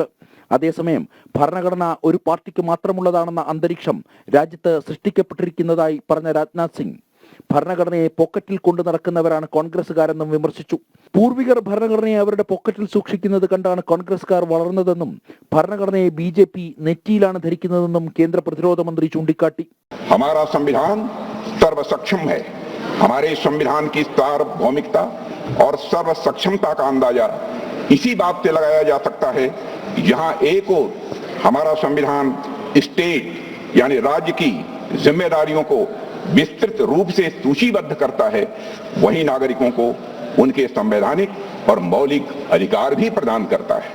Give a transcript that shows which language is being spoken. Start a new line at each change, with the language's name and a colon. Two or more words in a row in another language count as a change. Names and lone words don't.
Malayalam: അതേസമയം ഭരണഘടന ഒരു പാർട്ടിക്ക് മാത്രമുള്ളതാണെന്ന അന്തരീക്ഷം രാജ്യത്ത് സൃഷ്ടിക്കപ്പെട്ടിരിക്കുന്നതായി പറഞ്ഞ രാജ്നാഥ് സിംഗ് ഭരണഘടനയെ പോക്കറ്റിൽ കൊണ്ടു നടക്കുന്നവരാണ് കോൺഗ്രസ്സുകാരെന്നും വിമർശിച്ചു. പൂർവികർ ഭരണഘടനയെ അവരുടെ പോക്കറ്റിൽ സൂക്ഷിക്കുന്നത് കണ്ടാണ് കോൺഗ്രസ്സുകാർ വളർന്നതെന്നും ഭരണഘടനയെ BJP നെറ്റിയിലാണ് ധരിക്കുന്നതെന്നും കേന്ദ്ര പ്രതിരോധ മന്ത്രി ചൂണ്ടിക്കാട്ടി.
Hindi: हमारा संविधान सर्वसक्षम है. हमारे संविधान की सार्वभौमिकता और सर्व सक्षमता का अंदाजा इसी बात से लगाया जा सकता है. यहाँ एक और हमारा संविधान स्टेट यानी राज्य की जिम्मेदारियों को विस्तृत रूप से सूचीबद्ध करता है, वही नागरिकों को उनके संवैधानिक और मौलिक अधिकार भी प्रदान करता है.